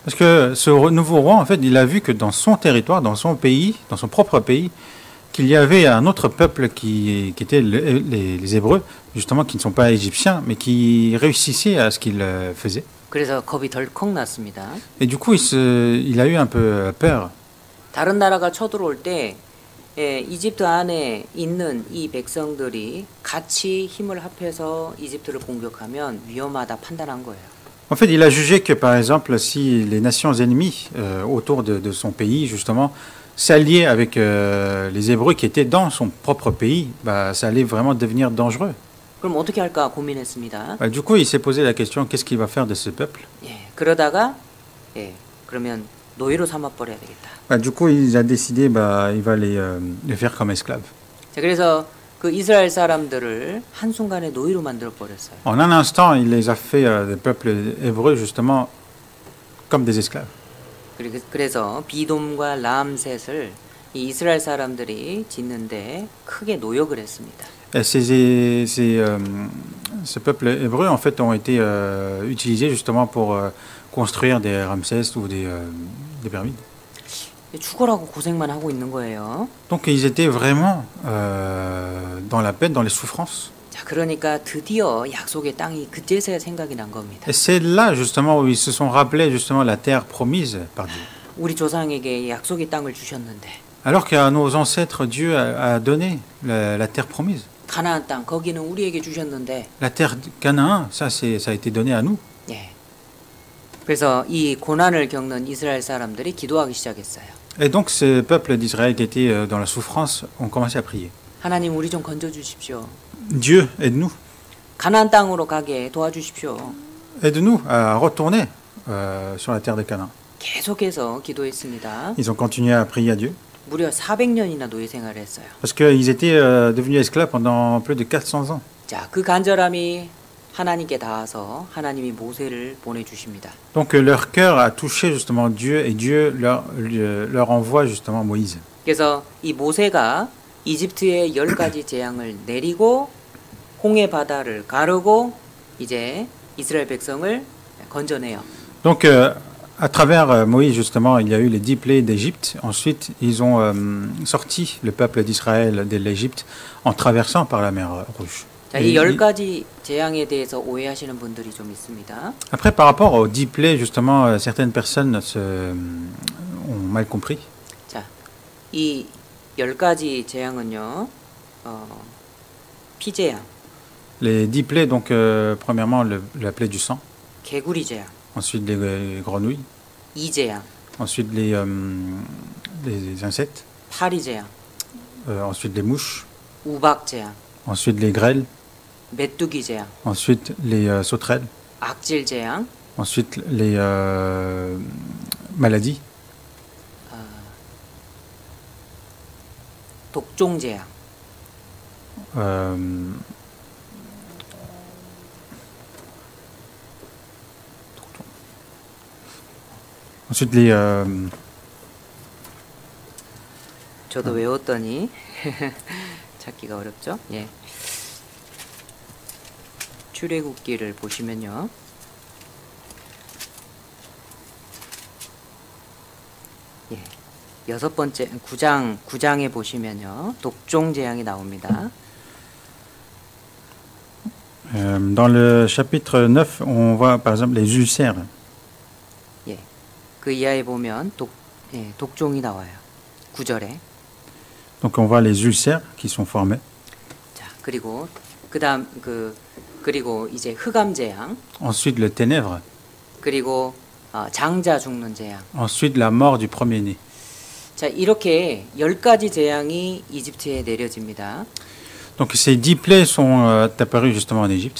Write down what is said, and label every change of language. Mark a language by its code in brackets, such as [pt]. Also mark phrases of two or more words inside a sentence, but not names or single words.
[fr] Parce que ce nouveau roi, en fait, il a vu que dans son territoire, dans son pays, dans son propre pays, qu'il y avait un autre peuple qui était les Hébreux, justement, qui ne sont pas égyptiens, mais qui réussissaient à ce qu'ils faisaient. [ko] 그래서 겁이 덜컥 났습니다. [fr] Et du coup, il a eu un peu peur. [ko] 다른 나라가 쳐들어올 때 이집트 안에 있는 이 백성들이 같이 힘을 합해서 이집트를 공격하면 위험하다 판단한 거예요. [fr] En fait, il a jugé que, par exemple, si les nations ennemies autour de son pays, justement, s'alliaient avec les Hébreux qui étaient dans son propre pays, bah, ça allait vraiment devenir dangereux. [ko] 그럼 어떻게 할까 고민했습니다. [fr] Bah, du coup, il s'est posé la question, qu'est-ce qu'il va faire de ce peuple? [ko] 그러다가 그러면 노예로 삼아 버려야 되겠다. [fr] Bah, du coup, il a décidé, bah, il va les faire comme esclaves. [ko] 자, 그래서 그 이스라엘 사람들을 한순간에 노예로 만들어 버렸어요. [fr] En un instant, il les a fait des peuples hébreux, justement, comme des esclaves. [ko] 그래서 비돔과 람셋을 이 이스라엘 사람들이 짓는데 크게 노역을 했습니다. [fr] Et ce peuple hébreu, en fait, ont été utilisés justement pour construire des Ramsès ou des pyramides. [ko] 죽어라고 고생만 하고 있는 거예요. [fr] Donc ils étaient vraiment dans la peine, dans les souffrances. [ko] 자, 그러니까 드디어 약속의 땅이 그제서야 생각이 난 겁니다. [fr] Et c'est là justement où ils se sont rappelés justement la terre promise par Dieu. [ko] 우리 조상에게 약속의 땅을 주셨는데 [fr] Alors qu'à nos ancêtres, Dieu a donné la terre promise. [ko] 가나안 땅 거기는 우리에게 주셨는데 [fr] La terre de Canaan, ça a été donné à nous. [ko] 예. 그래서 이 고난을 겪는 이스라엘 사람들이 기도하기 시작했어요. [fr] Et donc ce peuple d'Israël qui était dans la souffrance ont commencé à prier. [ko] 하나님 우리 좀 건져 주십시오. [fr] Dieu, aide-nous. [ko] 가나안 땅으로 가게 도와주십시오. [fr] Aide-nous à retourner sur la terre de Canaan. [ko] 계속해서 기도했습니다. [fr] Ils ont continué à prier à Dieu. [ko] 무려 400년이나 노예 생활을 했어요. [fr] Parce qu'ils étaient devenus esclaves pendant plus de 400 ans. [ko] 자, 그 간절함이 하나님께 닿아서 하나님이 모세를 보내주십니다. [fr] Donc leur cœur a touché justement Dieu et Dieu leur envoie justement Moïse. [ko] 그래서 이 모세가 이집트의 10가지 재앙을 내리고 홍해 바다를 가르고 이제 이스라엘 백성을 건져내요. [fr] Donc à travers Moïse justement, il y a eu les 10 plaies d'Égypte. Ensuite, ils ont sorti le peuple d'Israël de l'Égypte en traversant par la mer Rouge. [ko] 자, 이 10가지 재앙에 대해서 오해하시는 분들이 좀 있습니다. [fr] Après, par rapport aux 10 plaies, justement, certaines personnes ont mal compris. [ko] 자, 이 10가지 재앙은요, 피재앙, [fr] Les 10 plaies, donc, premièrement, la plaie du sang. [ko] 개구리 재앙, [fr] Ensuite, les grenouilles. [ko] 이재앙, [fr] Ensuite, les insectes. [ko] 파리 재앙, [fr] Ensuite, les mouches. [ko] 우박 재앙, [fr] Ensuite, les grêles. [ko] 메뚜기 재앙, [fr] Ensuite, les sauterelles. [ko] 악질 재앙, [fr] Ensuite, les maladies. [ko] 독종 재앙, [fr] Ensuite, les... [ko] 저도 외웠더니 찾기가 어렵죠? 예. 출애굽기를 보시면요. 예. 6번째 9장에 보시면요. 독종 재앙이 나옵니다. [fr] dans le chapitre 9, on voit par exemple les ulcères. [ko] 예. 그 이하에 보면 독종이 나와요. 9절에. [fr] Donc on voit les ulcères qui sont formés. [ko] 자, 그리고 그리고 이제 흑암 재앙. [fr] Ensuite le ténèbre. [ko] 그리고 장자 죽는 재앙. [fr] Ensuite la mort du premier-né. [ko] 자, 이렇게 10가지 재앙이 이집트에 내려집니다. [fr] Donc ces 10 plaies sont apparues justement en Égypte.